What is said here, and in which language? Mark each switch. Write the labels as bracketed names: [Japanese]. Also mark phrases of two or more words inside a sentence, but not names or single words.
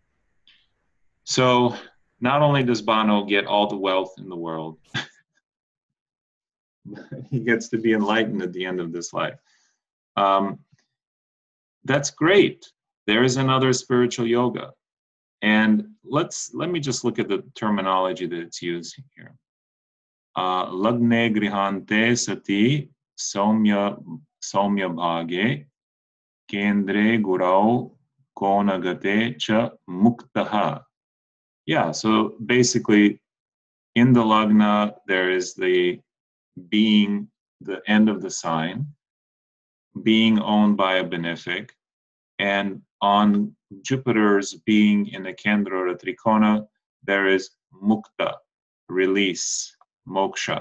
[English] So not only does Bono get all the wealth in the world, he gets to be enlightened at the end of this life. That's great. There is another spiritual yoga. And let me just look at the terminology that it's used here. [Sanskrit] Lagne grihante sati saumya bhage kendre gurau konagate cha muktaha. [English] Yeah, so basically in the lagna, there is the being, the end of the sign, being owned by a benefic, and on Jupiter's being in the Kendra or Trikona, there is mukta, release, moksha.